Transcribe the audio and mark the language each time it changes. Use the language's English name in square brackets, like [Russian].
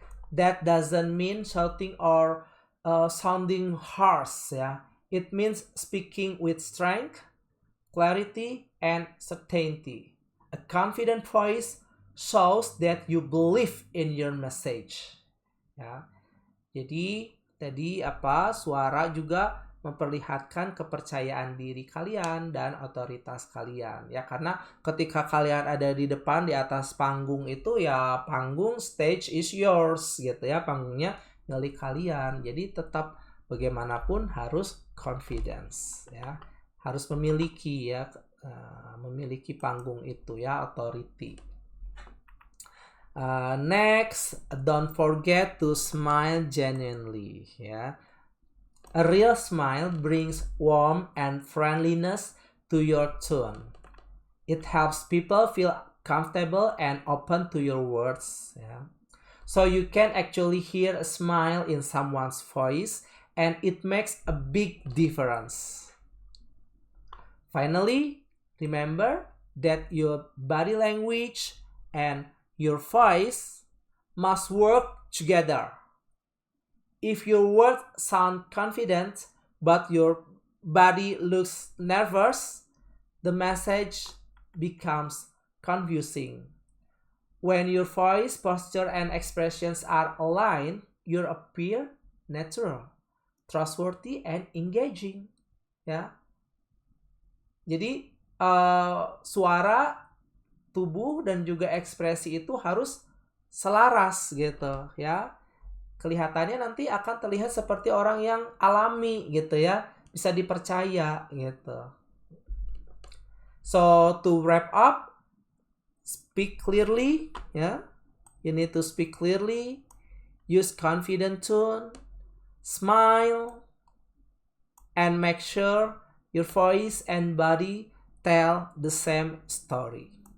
[English] That doesn't mean shouting or sounding harsh. Yeah? It means speaking with strength, clarity, and certainty. A confident voice shows that you believe in your message. [Indonesian] Ya. Jadi tadi suara juga memperlihatkan kepercayaan diri kalian dan otoritas kalian ya, karena ketika kalian ada di depan di atas panggung itu ya, panggung [English] stage is yours [Indonesian] gitu ya, panggungnya milik kalian. Jadi tetap bagaimanapun harus confidence ya, harus memiliki ya memiliki panggung itu ya, authority. [English] Next, don't forget to smile genuinely ya. A real smile brings warmth and friendliness to your tone. It helps people feel comfortable and open to your words. Yeah. So you can actually hear a smile in someone's voice, and it makes a big difference. Finally, remember that your body language and your voice must work together. If your words sound confident but your body looks nervous, the message becomes confusing. When your voice, posture, and expressions are aligned, you appear natural, trustworthy, and engaging. [Indonesian] Ya, jadi suara, tubuh, dan juga ekspresi itu harus selaras gitu ya. Kelihatannya nanti akan terlihat seperti orang yang alami gitu ya, bisa dipercaya gitu. [English] So to wrap up, speak clearly ya. You need to speak clearly, use confident tone, smile, and make sure Your voice and body tell the same story.